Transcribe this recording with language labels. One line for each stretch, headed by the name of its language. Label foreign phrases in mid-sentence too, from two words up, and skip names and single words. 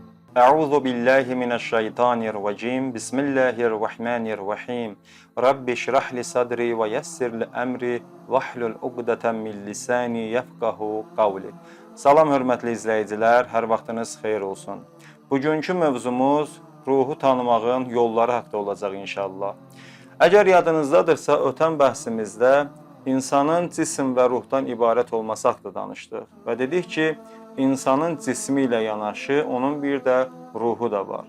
Arabic: أعوذ بالله من الشيطان الرجيم. بسم الله الرحمن الرحيم. رب اشرح لي صدري ويسر لي أمري واحلل عقدة من لساني يفقهوا قولي.
Azerbaijani: Salam hörmətli izləyicilər, hər vaxtınız xeyir olsun. Bugünkü mövzumuz ruhu tanımağın yolları haqqında olacaq inşallah. Əgər yadınızdadırsa, ötən bəhsimizdə insanın cisim və ruhdan ibarət olması haqqında danışdıq və dedik ki, insanın cismi ilə yanaşı onun bir də ruhu da var.